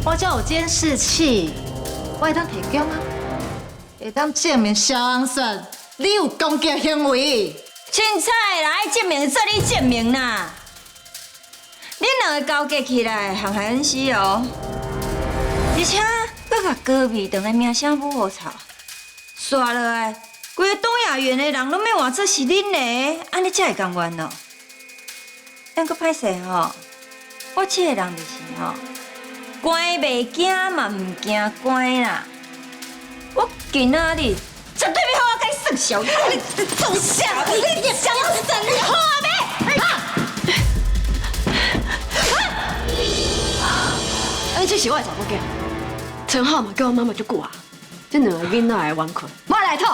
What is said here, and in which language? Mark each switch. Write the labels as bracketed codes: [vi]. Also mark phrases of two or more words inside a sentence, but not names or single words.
[nan] 我只有监视器，我会当提供啊，会当证明肖昂顺你有攻击行为。凊彩啦，爱证明做你证明啦。恁两个交结起来，行害恩死哦。而且，搁甲隔壁当个名声不好吵，刷落来，规个东亚园的人拢要换做是恁的，安尼才会甘愿哦。咱搁歹势吼，我这个人就是吼，关袂惊嘛，唔惊关啦。我今仔日绝对要好好甲你算小，你做啥？你想要死你好啊没？这是我的查某囝，陈浩嘛叫我妈妈足久啊，这两个囡仔的冤困，我来讨。